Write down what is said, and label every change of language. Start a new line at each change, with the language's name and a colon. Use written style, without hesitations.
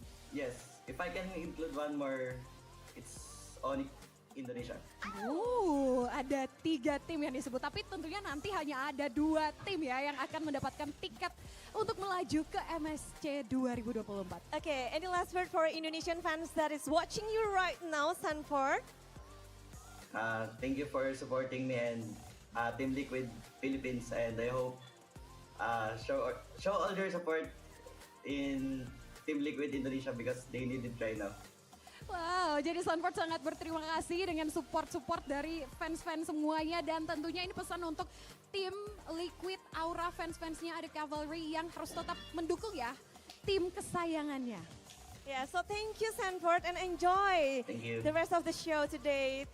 English: Yes, if I can include one more, it's Onyx Indonesia.
Indonesian: Ada 3 tim yang disebut, tapi tentunya nanti hanya ada 2 tim ya yang akan mendapatkan tiket untuk melaju ke MSC 2024.
English: Okay, any last word for Indonesian fans that is watching you right now, Sanford? Thank you for supporting me and Team Liquid Philippines, and I hope show all your support in Team Liquid Indonesia because they need it right now.
Indonesian: Wow, jadi Sanford sangat berterima kasih dengan support-support dari fans-fans semuanya dan tentunya ini pesan untuk tim Liquid Aura fans-fansnya ada Cavalry yang harus tetap mendukung ya tim kesayangannya.
English: Yeah, so thank you Sanford and enjoy Thank you. the rest of the show today.